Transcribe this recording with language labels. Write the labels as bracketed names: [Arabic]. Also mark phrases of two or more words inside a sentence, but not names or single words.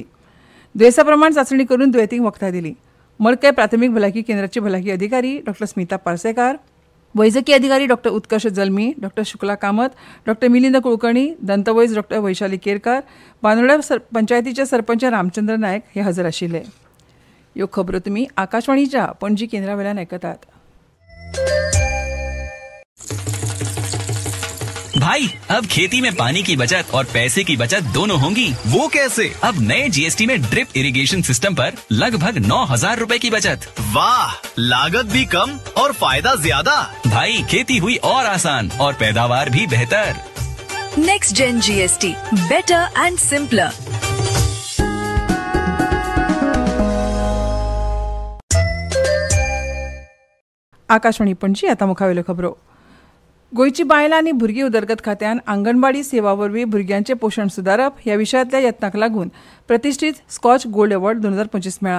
[Konkani] दुयेंसा प्रमाण चांचणी करून दुयेंतींक वखदां दिली. मडकय प्राथमीक भलायकी केंद्राची भलायकी अधिकारी डॉ. स्मिता पार्सेकार, वैजकी अधिकारी डॉ. उत्कर्ष जल्मी, डॉ. शुक्ला कामत, डॉ. मिलिंद कुलकर्णी, दंतवैज डॉ. वैशाली केरकार, बांदोड्या पंचायतीचे सरपंच रामचंद्र नायक हे हजर आशिल्ले. ह्यो खबरो तुमी आकाशवाणीच्या पणजी केंद्रा वेल्यान आयकतात. [Hindi] भाई अब खेती में पानी की बचत और पैसे की बचत दोनों होंगी. वो कैसे? अब नए जीएसटी में [English] drip irrigation system [Hindi] पर लगभग 9,000 रुपए की बचत. वाह, लागत भी कम और फायदा ज्यादा. भाई खेती हुई और आसान और पैदावार भी बेहतर. [English] Next Gen GST, better and simpler. [Konkani] आकाशवाणी पणजी. आता मुखावेल्यो खबरो. गोंयची बायलां आनी भुरगीं उदरगत खात्यान आंगणवाडी सेवा वरवीं भुरग्यांचें पोशण सुदारप ह्या विशयातल्या यत्नाक लागून प्रतिश्ठीत स्कॉच गोल्ड अवॉर्ड 2025 मेळ्ळा.